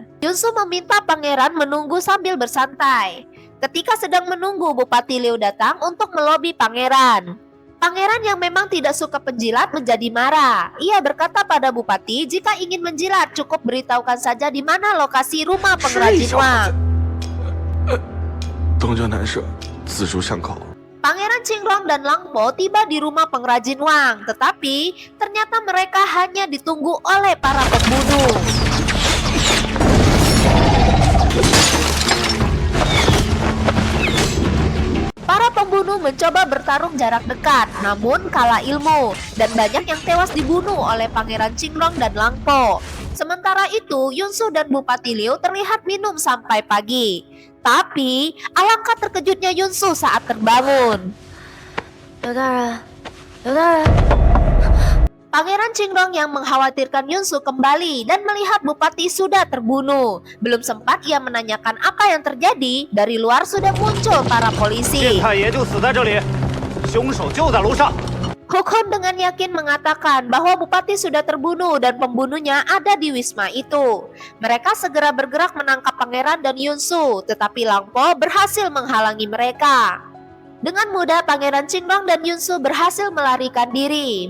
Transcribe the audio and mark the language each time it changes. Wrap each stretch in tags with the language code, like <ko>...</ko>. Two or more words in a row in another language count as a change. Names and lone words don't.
<id>Yunsu meminta pangeran menunggu sambil bersantai. Ketika sedang menunggu, Bupati Liu datang untuk melobi pangeran. Pangeran yang memang tidak suka penjilat menjadi marah. Ia berkata pada Bupati, jika ingin menjilat cukup beritahukan saja di mana lokasi rumah pengrajin Wang.</id> <zh>东江南社，自书巷口。</zh> <id>Pangeran Qinglong dan Langpo tiba di rumah pengrajin Wang, tetapi ternyata mereka hanya ditunggu oleh para pembunuh. Para pembunuh mencoba bertarung jarak dekat, namun kalah ilmu, dan banyak yang tewas dibunuh oleh Pangeran Qinglong dan Langpo. Sementara itu, Yunsu dan Bupati Liu terlihat minum sampai pagi. Tapi, alangkah terkejutnya Yunsu saat terbangun.</id> <zh>刘大人，刘大人，</zh> <id>Pangeran Qinglong yang mengkhawatirkan Yunsu kembali dan melihat Bupati sudah terbunuh. Belum sempat ia menanyakan apa yang terjadi, dari luar sudah muncul para polisi.</id> <zh>太爷就死在这里，凶手就在楼上。</zh> <id>Hukun dengan yakin mengatakan bahwa Bupati sudah terbunuh dan pembunuhnya ada di wisma itu. Mereka segera bergerak menangkap Pangeran dan Yunsu, tetapi Langpo berhasil menghalangi mereka. Dengan mudah Pangeran Qinglong dan Yunsu berhasil melarikan diri.</id>